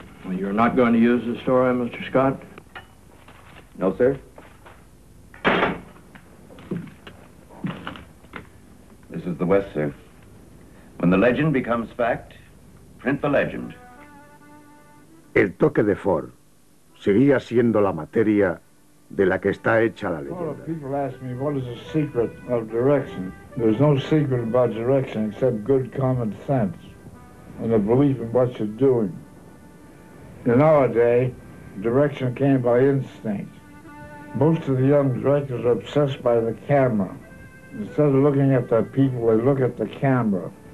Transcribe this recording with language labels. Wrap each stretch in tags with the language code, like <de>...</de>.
<en>You're not going to use the story, Mr. Scott? No, sir. This is the West, sir. When the legend becomes fact, print the legend.</en> <es>El toque de Ford seguía siendo la materia de la que está hecha la leyenda.</es> <en>People ask me, what is the secret of direction? There's no secret about direction except good common sense and a belief in what you're doing. In our day, direction came by instinct. Most of the young directors are obsessed by the camera. Instead of looking at the people, they look at the camera.</en>